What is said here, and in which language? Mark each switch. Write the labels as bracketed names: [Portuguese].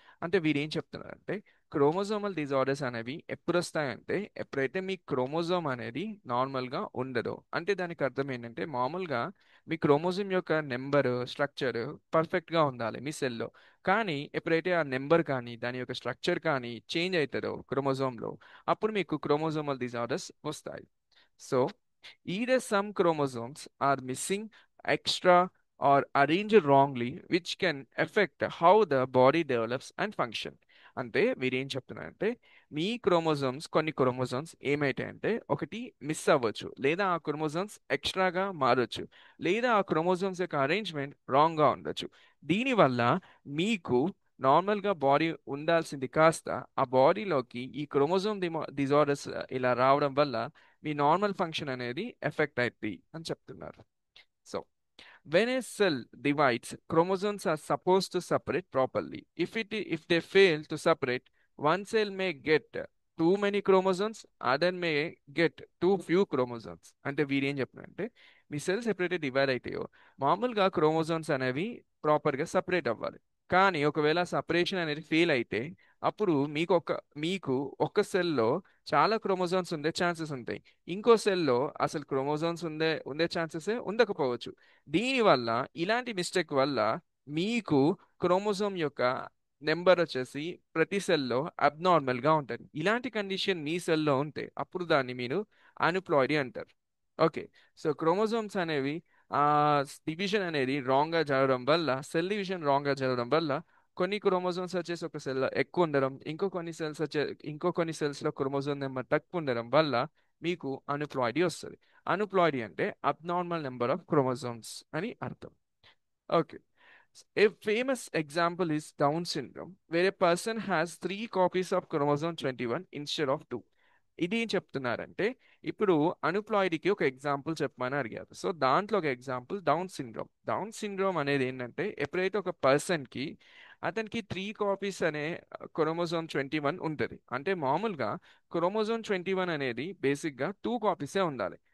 [Telugu] అంటే వీరు ఏం చెప్తున్నారంటే క్రోమోజోమల్ డిజార్డర్స్ అనేవి ఎప్పుడు వస్తాయంటే ఎప్పుడైతే మీ క్రోమోజోమ్ అనేది నార్మల్గా ఉండదో. అంటే దానికి అర్థం ఏంటంటే మామూలుగా మీ క్రోమోజోమ్ యొక్క నెంబర్ స్ట్రక్చర్ పర్ఫెక్ట్గా ఉండాలి మీ సెల్లో. కానీ ఎప్పుడైతే ఆ నెంబర్ కానీ దాని యొక్క స్ట్రక్చర్ కానీ చేంజ్ అవుతుందో క్రోమోజోమ్లో, అప్పుడు మీకు క్రోమోజోమల్ డిజార్డర్స్ వస్తాయి. [English] So either some chromosomes are missing, extra, or arranged wrongly, which can affect how the body develops and function. [Telugu] అంటే వీరేం చెప్తున్నారంటే మీ క్రోమోజోమ్స్ కొన్ని క్రోమోజోమ్స్ ఏమైతాయంటే ఒకటి మిస్ అవ్వచ్చు, లేదా ఆ క్రోమోజోమ్స్ ఎక్స్ట్రాగా మారొచ్చు, లేదా ఆ క్రోమోజోమ్స్ యొక్క అరేంజ్మెంట్ రాంగ్గా ఉండొచ్చు. దీనివల్ల మీకు నార్మల్గా బాడీ ఉండాల్సింది కాస్త ఆ బాడీలోకి ఈ క్రోమోజోమ్ డిజార్డర్స్ ఇలా రావడం వల్ల మీ నార్మల్ ఫంక్షన్ అనేది ఎఫెక్ట్ అవుతుంది అని చెప్తున్నారు. [English] So when a cell divides, chromosomes are supposed to separate properly. If they fail to separate, one cell may get too many chromosomes, other may get too few chromosomes. [Telugu] అంటే వీరేం చెప్తున్నారంటే మీ cells ఎప్పుడైతే divide అవుతాయో మామూలుగా chromosomes అనేవి ప్రాపర్గా separate అవ్వాలి. కానీ ఒకవేళ సపరేషన్ అనేది ఫెయిల్ అయితే అప్పుడు మీకు ఒక సెల్లో చాలా క్రోమోజోమ్స్ ఉండే ఛాన్సెస్ ఉంటాయి, ఇంకో సెల్లో అసలు క్రోమోజోమ్స్ ఉండే ఛాన్సెస్ ఉండకపోవచ్చు. దీనివల్ల ఇలాంటి మిస్టేక్ వల్ల మీకు క్రోమోజోమ్ యొక్క నెంబర్ వచ్చేసి ప్రతి సెల్లో అబ్నార్మల్ గా ఉంటుంది. ఇలాంటి కండిషన్ మీ సెల్లో ఉంటే అప్పుడు దాన్ని మీరు అన్ప్లాయిడీ అంటారు. ఓకే. సో క్రోమోజోమ్స్ అనేవి ఆ డివిజన్ అనేది రాంగ్ గా జరగడం వల్ల, సెల్ డివిజన్ రాంగ్ గా జరగడం వల్ల కొన్ని క్రోమోజోమ్స్ వచ్చేసి ఒక సెల్ ఎక్కువ ఉండడం, ఇంకో కొన్ని సెల్స్ లో క్రోమోజోమ్ నెంబర్ తక్కువ ఉండడం వల్ల మీకు అన్ప్లాయిడీ వస్తుంది. అన్ప్లాయిడీ అంటే అబ్నార్మల్ నెంబర్ ఆఫ్ క్రోమోజోమ్స్ అని అర్థం. Okay. [English] A famous example is Down syndrome, where a person has three copies of chromosome 21 instead of two. [Telugu] ఇది ఏం చెప్తున్నారంటే ఇప్పుడు అనుప్లాయిడీకి ఒక ఎగ్జాంపుల్ చెప్పమని అడిగారు. సో దాంట్లో ఒక example down syndrome. Down syndrome అనేది ఏంటంటే ఎప్పుడైతే ఒక పర్సన్కి అతనికి త్రీ కాపీస్ అనే క్రోమోజోమ్ 21 ఉంటుంది. అంటే మామూలుగా క్రోమోజోమ్ 21 అనేది బేసిక్గా టూ కాపీసే ఉండాలి.